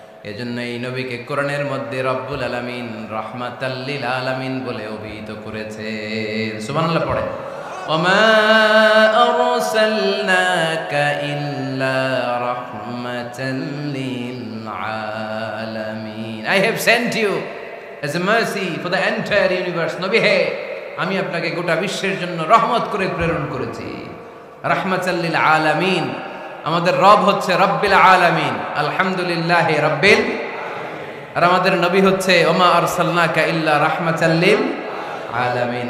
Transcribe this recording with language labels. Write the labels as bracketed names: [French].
[Bangla] এজন্য এই নবীকে কোরআনের মধ্যে রব্বুল আলামিন [Arabic] রাহমাতাল লিল আলামিন [Bangla] বলে অভিহিত করেছে। সুবহানাল্লাহ পড়ে। [Arabic] ওমা আরসালনাকা ইল্লা রাহমাতাল লিল আলামিন। [English] I have sent you as a mercy for the entire universe. [Bangla] নবী হে, আমি আপনাকে গোটা বিশ্বের জন্য রহমত করে প্রেরণ করেছি। [Arabic] রাহমাতাল লিল আলামিন। [Bangla] আমাদের রব হচ্ছে [Arabic] রব্বিল আলামিন, আলহামদুলিল্লাহি রাব্বিল। [Bangla] আর আমাদের নবী হচ্ছে [Arabic] ওমা আরসালনাকা ইল্লা রাহমাতাল লিল আলামিন।